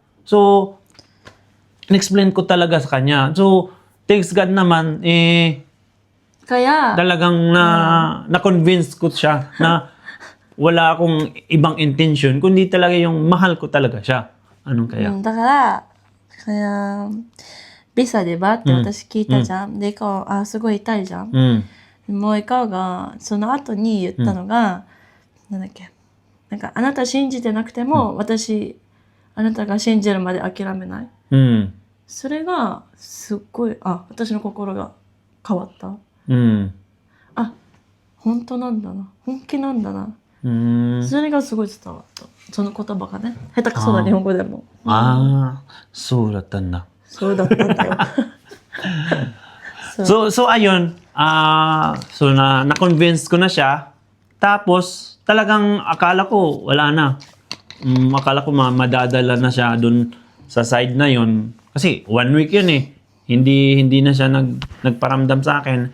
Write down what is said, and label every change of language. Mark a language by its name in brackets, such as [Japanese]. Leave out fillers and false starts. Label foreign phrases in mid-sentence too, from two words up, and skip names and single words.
[Filipino] So, in-explain ko talaga sa kanya. So, [English] thanks God [Filipino] naman, Kaya, talagang na-convince ko siya na wala akong ibang intention, kundi talaga yung mahal ko talaga siya. Anong kaya? [Japanese] だから、ビザでばって私聞いたじゃん。で、すごい痛いじゃん。もうイカオが、その後に言ったのが、なんだっけ。なんか、あなた信じてなくても、あなたが信じるまで諦めない。それが、すっごい、私の心が変わった。本当なんだな。本気なんだな。それがすごい伝わった。その言葉がね。下手くそな日本語でも。そうだったんだ。そうだったんだよ。 [Filipino] So ayun, na-convince ko na siya. Tapos, talagang akala ko, wala na. Akala ko madadala na siya dun sa side na yun. Kasi 1 week yun eh. Hindi na siya nagparamdam sa akin.